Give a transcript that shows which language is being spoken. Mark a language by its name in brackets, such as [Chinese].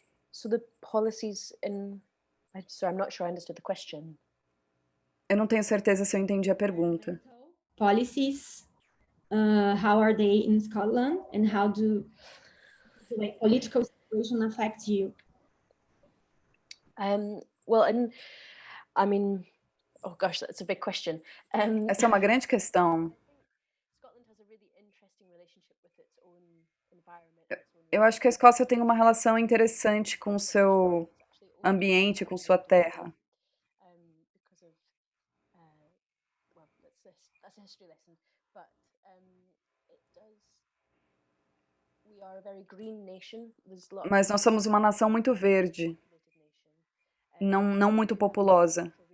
[English] So the policies I'm not sure I understood the question. [Portuguese] Eu não tenho certeza se eu entendi a pergunta. [English] Policies, how are they in Scotland and how do the political situation affect you? Well, and I mean, oh gosh, that's a big question. [Portuguese] Essa é uma grande questão. [English] Scotland has a really interesting relationship with its own environment. [Portuguese] Eu acho que a Escócia tem uma relação interessante com o seu ambiente, com sua terra. [English] Because of, well, that's a history lesson, but it does. We are a very green nation. [Portuguese] Mas nós somos uma nação muito verde, não muito populosa.